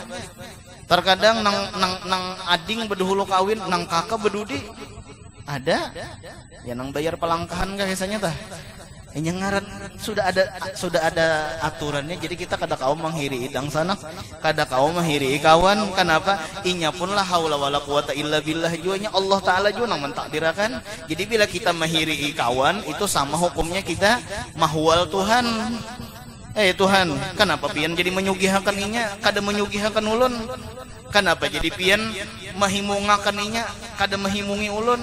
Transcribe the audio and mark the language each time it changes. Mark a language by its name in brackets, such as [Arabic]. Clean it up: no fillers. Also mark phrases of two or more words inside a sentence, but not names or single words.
[Banjar] Terkadang nang ading beduhulu kawin, nang kakak bedudi. Ada. Ya nang bayar pelangkahan kah biasanya tah. Ngaran sudah ada aturannya. Jadi kita kada kau menghiri idang sanak, kada kau menghiri kawan. Kenapa? Inya pun [Arabic] لا حول ولا قوة إلا بالله [Banjar] juanya Allah Ta'ala juga nang mentakdirakan. Jadi bila kita menghiri kawan itu sama hukumnya kita mahwal Tuhan. Tuhan, kenapa pian jadi menyugihakan inya kada menyugihakan ulun? Kenapa jadi pian mahimungakan inya kada mahimungi ulun?